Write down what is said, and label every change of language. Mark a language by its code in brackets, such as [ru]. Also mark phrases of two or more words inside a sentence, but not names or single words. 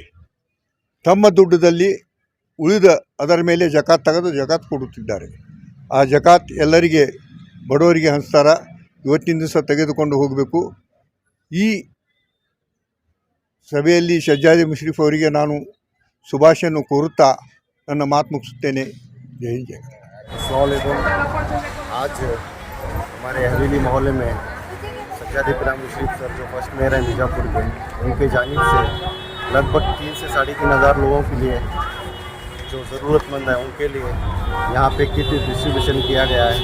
[kn] ತಮ್ಮ ದುಡ್ಡದಲ್ಲಿ ಉಳಿದ ಅದರ ಮೇಲೆ ಜಕಾತ್ ತೆಗೆದು ಜಕಾತ್ ಕೊಡುತ್ತಿದ್ದಾರೆ। ಆ ಜಕಾತ್ ಎಲ್ಲರಿಗೆ ಬಡವರಿಗೆ ಹಂಚ್ತಾರೆ। ಇವತ್ತಿನ ದಿವಸ ತೆಗೆದುಕೊಂಡು ಹೋಗಬೇಕು। ಈ ಸಭೆಯಲ್ಲಿ ಶಜ್ಜಾದಿ ಮುಷ್ರಿಫ್ ಅವರಿಗೆ ನಾನು ಶುಭಾಶಯನ್ನು ಕೋರುತ್ತಾ ನನ್ನ ಮಾತು ಮುಗಿಸುತ್ತೇನೆ। ಜೈ ಹಿಂದ್ ಜೈ ಕರ್ನಾಟಕ। [ar] السلام عليكم. [hi] आज हमारे हवेली मोहल्ले में सज्जादी पीर मुशर्रफ सर जो [en] first mayor [hi] हैं बीजापुर के, उनके जानिब से लगभग 3 से 3,500 लोगों के लिए जो ज़रूरतमंद है उनके लिए यहाँ पे [en] kit distribution [hi] किया गया है।